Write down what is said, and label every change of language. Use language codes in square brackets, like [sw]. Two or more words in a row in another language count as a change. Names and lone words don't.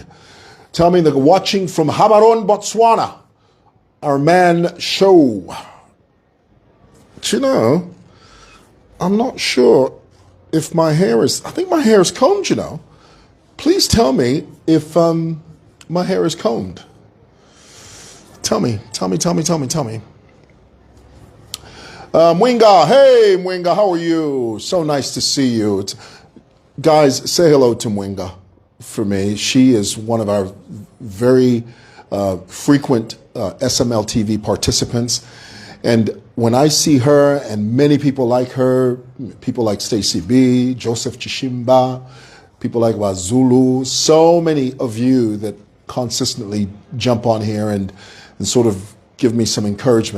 [en] Tell me that watching from Habaron, Botswana, our man Show. Do you know, I'm not sure if my hair is, I think my hair is combed, you know. Please tell me if my hair is combed. Tell me. Mwinga, hey Mwinga, how are you? So nice to see you. Guys, say hello to Mwinga for me. She is one of our very frequent SML TV participants. And when I see her and many people like her, people like Stacy B, Joseph Chishimba, people like Wazulu, so many of you that consistently jump on here and sort of give me some encouragement.